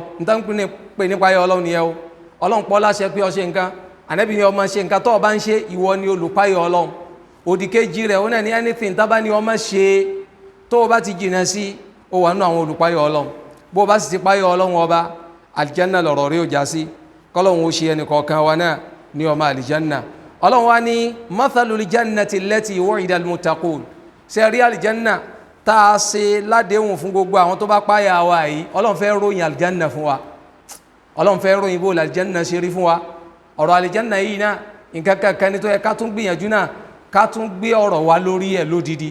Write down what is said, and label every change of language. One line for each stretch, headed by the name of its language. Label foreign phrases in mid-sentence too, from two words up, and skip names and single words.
Yoruba: níta ń pè nípa ayé ọlọ́run nìyẹn o. ọlọ́run pọ́ láṣẹ pé ó ṣe nǹkan Ànábì ni ó máa ṣe nǹkan tó o bá ń ṣe ìwọ ni olùpáyé ọlọ́run. òdìkejì rẹ̀ ó náà ní anything tá bá ní ó máa ṣe tó o bá ti jìnnà sí ó wà nínú àwọn olùpáyé ọlọ́run. bó o bá sì ti páyé ọlọ́run ọba àlìjánná lọ̀rọ̀ rí ó já sí. kọ́lọ́run ó ṣe ẹnì kọ̀ọ̀kan wa náà ní ọmọ àlìjánná. ọlọ́run wa ní
Arabic: مثل الجنة التي وعد المتقون.
Yoruba: ṣe rí àlìjánná tá a ṣe ládéhùn fún gbogbo àwọn tó bá páyà wa yìí ọlọ́run fẹ́ ròyìn àlìjánná fún wa. ọlọ́run fẹ́ ròyìn bó àlìjánná ṣe rí fún wa. ọ̀rọ̀ àlìjánná yìí náà nǹkan kankan ní tó yẹ ká tún gbìyànjú náà ká tún gbé ọ̀rọ̀ wa lórí ẹ̀ lódidi.